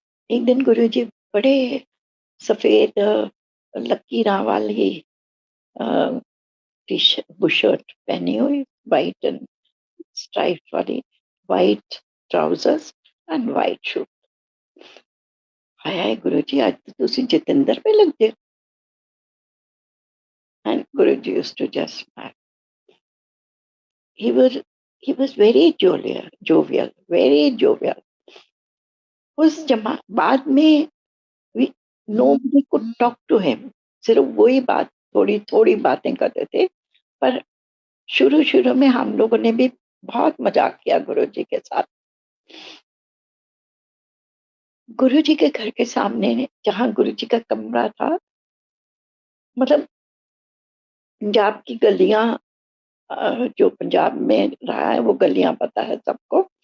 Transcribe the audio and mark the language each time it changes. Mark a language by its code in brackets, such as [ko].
[hi] एक दिन गुरुजी बड़े सफेद लकीरों वाली टी शर्ट बुशर्ट पहनी हुई, [en] white and stripe [hi] वाली, [en] White trousers and white shoe. [hi] हाय हाय गुरुजी, [pa] आज तो तुसी जतिंदर पे लगदे। [en] And Guruji used to just smile. He was very jovial, very jovial. [hi] उस जमा बाद में [en] we nobody could talk to him. [hi] सिर्फ वही बात, थोड़ी थोड़ी बातें करते थे। पर शुरू शुरू में हम लोगों ने भी बहुत मजाक किया गुरुजी के साथ। गुरुजी के घर के सामने जहाँ गुरुजी का कमरा था, मतलब पंजाब की गलियां, जो पंजाब में रहा है वो गलियां पता है सबको।